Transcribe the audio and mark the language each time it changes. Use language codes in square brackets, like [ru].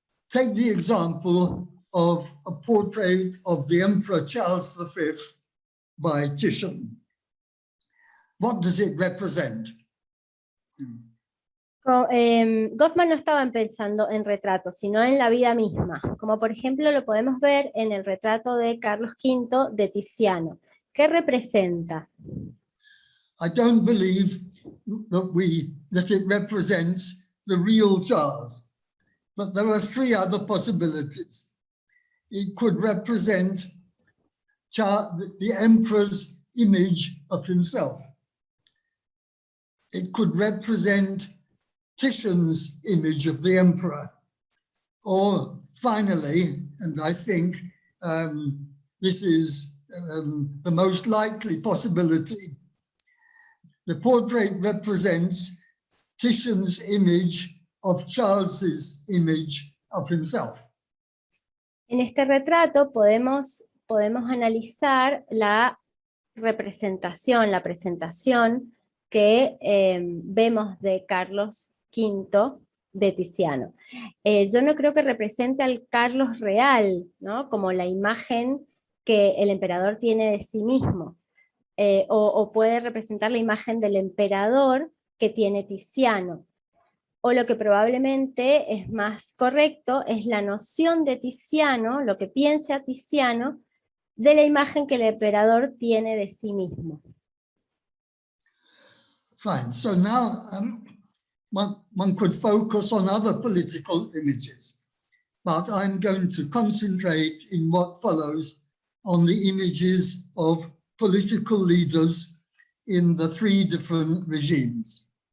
[en] Take the example of a portrait of the Emperor Charles V by Titian. What does it represent? [es] Goffman no estaba pensando en retratos, sino en la vida misma, como por ejemplo lo podemos ver en el retrato de Carlos V de Tiziano. ¿Qué representa? [en] I don't believe that it represents the real Charles, but there are three other possibilities. It could represent the emperor's image of himself. It could represent Titian's image of the emperor. Or finally, and I think this is the most likely possibility, the portrait represents Titian's image of Charles's image of himself. [es] En este retrato podemos analizar la representación, la presentación que vemos de Carlos V de Tiziano. Yo no creo que represente al Carlos real, ¿no? Como la imagen que el emperador tiene de sí mismo, o puede representar la imagen del emperador que tiene Tiziano. O lo que probablemente es más correcto es la noción de Tiziano, lo que piensa Tiziano, de la imagen que el emperador tiene de sí mismo. [en] Fine. So now one could focus on other political images, but I'm going to concentrate in what follows on the images of political leaders in the three different regimes.